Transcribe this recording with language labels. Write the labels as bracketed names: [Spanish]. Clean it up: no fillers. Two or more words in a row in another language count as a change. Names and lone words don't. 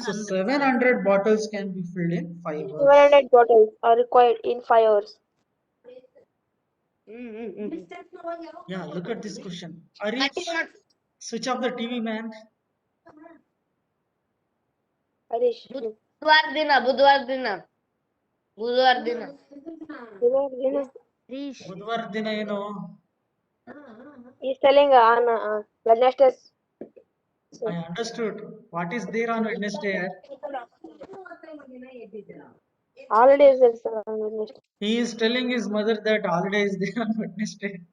[English] So 700 bottles can be filled in 5 hours. 700 bottles are required in 5 hours. Yeah, look at this question. Arish, switch off the TV, man. Harish, [Kannada] ಬುಧವಾರ ದಿನ ಬುಧವಾರ ದಿನ ಬುಧವಾರ ದಿನ ಬುಧವಾರ ದಿನ ಏನು? [English] he's telling on Wednesday. I understood. What is there on Wednesday? Holidays on Wednesday. He is telling his mother that holiday is there on Wednesday.